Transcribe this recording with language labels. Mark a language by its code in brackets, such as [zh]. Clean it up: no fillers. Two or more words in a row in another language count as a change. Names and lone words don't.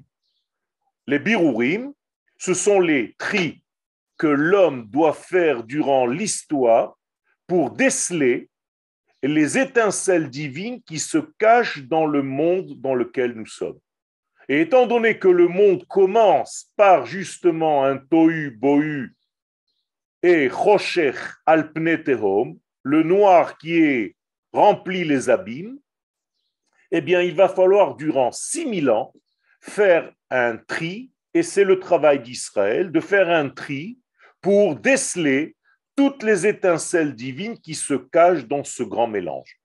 [fr] Les birourim, ce sont les tris que l'homme doit faire durant l'histoire pour déceler les étincelles divines qui se cachent dans le monde dans lequel nous sommes. Et étant donné que le monde commence par justement un tohu bohu et [he] חושך על פני תהום, [fr] le noir qui est rempli les abîmes, eh bien, il va falloir durant 6000 ans faire un tri, et c'est le travail d'Israël, de faire un tri pour déceler toutes les étincelles divines qui se cachent dans ce grand mélange.